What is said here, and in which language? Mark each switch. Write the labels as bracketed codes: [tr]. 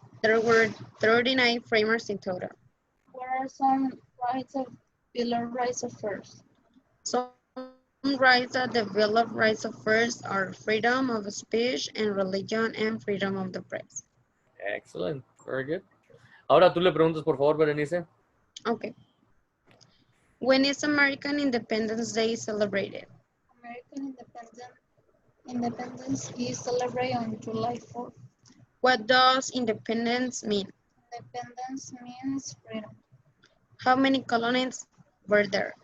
[en] There were 39 framers in total. What are some rights of Bill of Rights affairs? Some rights that the Bill of Rights affairs are freedom of speech and religion and freedom of the press. Excellent. Very good. [es] Ahora tú le preguntas, por favor, Berenice. [en] Okay. When is American Independence Day celebrated? American Independence is celebrated on July 4th. What does independence mean? Independence means freedom. How many colonies were there?